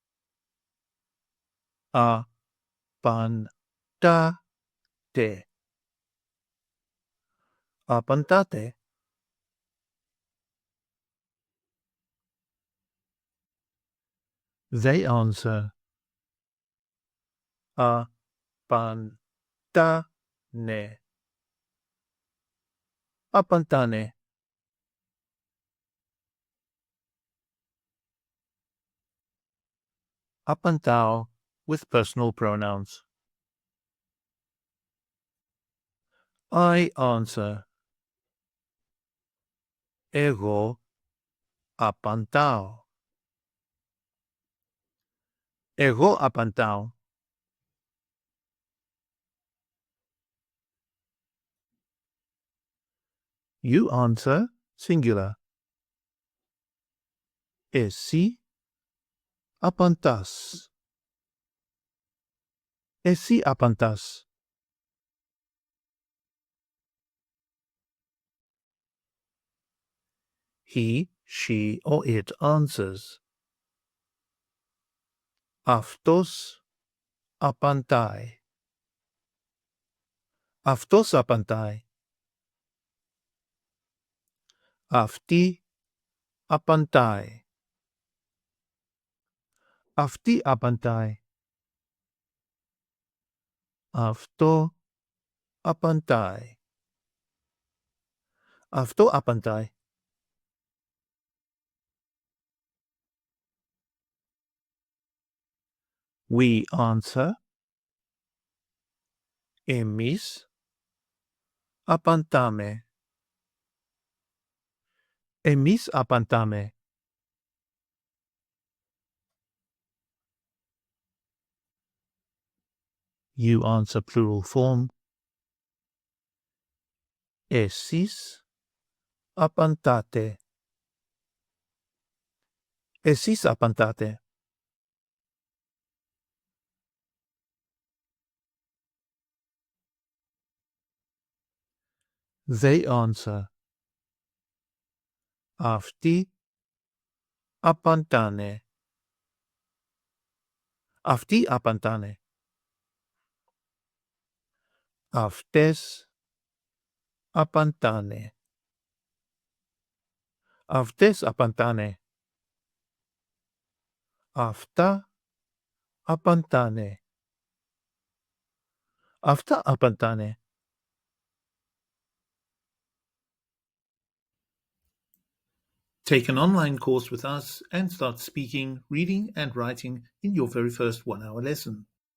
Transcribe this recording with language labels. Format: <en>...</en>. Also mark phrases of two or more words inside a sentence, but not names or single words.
<el>Απαντάτε. Απαντάτε.</el> <en>They answer.</en> <el>Απαντάνε. Απαντάνε. Απαντάω</el> <en>with personal pronouns. I answer.</en> <el>Εγώ απαντάω. Εγώ απαντάω.</el> <en>You answer, singular.</en> <el>Εσύ απαντάς. Εσύ απαντάς.</el> <en>He, she, or it answers.</en> <el>Αυτός απαντάει. Αυτός απαντάει. Αυτή απαντάει. Αυτή απαντάει. Αυτό απαντάει. Αυτό απαντάει.</el> <en>We answer.</en> <el>Εμείς απαντάμε. Εμείς απαντάμε.</el> <en>You answer, plural form.</en> <el>Εσείς απαντάτε. Εσείς απαντάτε.</el> <en>They answer.</en> <el>Αυτοί απαντάνε. Αυτοί απαντάνε. Αυτές απαντάνε. Αυτές απαντάνε. Αυτά απαντάνε. Αυτά απαντάνε.</el> <en>Take an online course with us and start speaking, reading, and writing in your very first 1-hour lesson.</en>